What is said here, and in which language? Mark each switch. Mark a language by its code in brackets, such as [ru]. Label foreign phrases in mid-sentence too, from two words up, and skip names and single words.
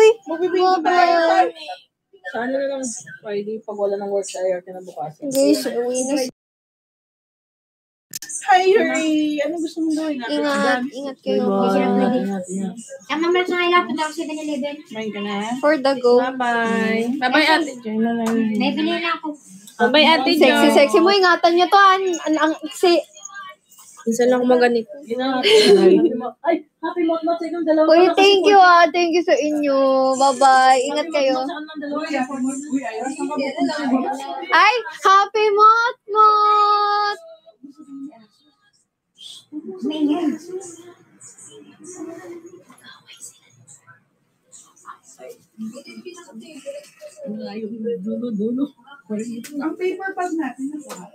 [tl] Magbibigay tayo. Sana na lang Friday pag wala ng work tayo kinabukasan. guys, uwi na. Hi Yuri. Ano gusto mong gawin? Ingat kayo. Ingat. Tama mo na sa kanila, punta ako sa 7-Eleven. Kumain ka na. [en] For the go. Bye-bye. Bye-bye, [tl] Ate Joy. May bili na ako. [en] Bye-bye, Ate Joy. [tl] Sexy mo. Ingatan niyo to. Minsan lang ako maganito. Ay, [en] happy month [tl] sa inyong dalawa. Uy, [en] thank you Thank you [tl] sa inyo. Bye-bye. Ingat kayo. [en] Ay, happy month. [tl] Ang paper pad natin na